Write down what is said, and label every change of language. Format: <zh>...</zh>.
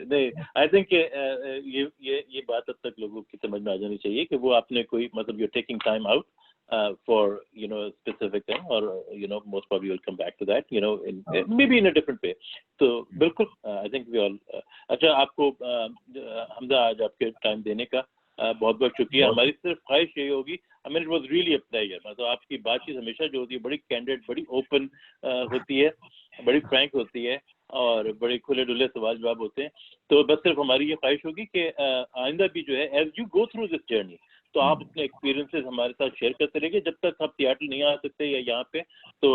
<ur>نہیں</ur> <en>I think</en> <ur>یہ بات اب تک لوگوں کی سمجھ میں آ جانی چاہیے کہ وہ آپ نے کوئی مطلب</ur> <en>you taking time out for specific</en> <ur>ہے, اور</ur> <en>Most probably will come back to that may be in a different way.</en> <ur>تو بالکل</ur> <en>I think we all.</en> <ur>اچھا, آپ کو حمزہ آج آپ کے ٹائم دینے کا بہت بہت شکریہ. ہماری صرف خواہش یہی ہوگی,</ur> <en>I mean it was really a pleasure.</en> <ur>مطلب آپ کی بات چیت ہمیشہ جو ہوتی ہے بڑی کینڈیڈ, بڑی اوپن ہوتی ہے, بڑی فرینک ہوتی ہے, اور بڑے کھلے ڈلے سوال جواب ہوتے ہیں. تو بس صرف ہماری یہ خواہش ہوگی کہ آئندہ بھی جو ہے</ur> <en>as you go through this journey</en> <ur>تو آپ اپنے ایکسپیرینسز ہمارے ساتھ شیئر کرتے رہیے. جب تک آپ سیاٹل نہیں آ سکتے یا یہاں پہ تو</ur>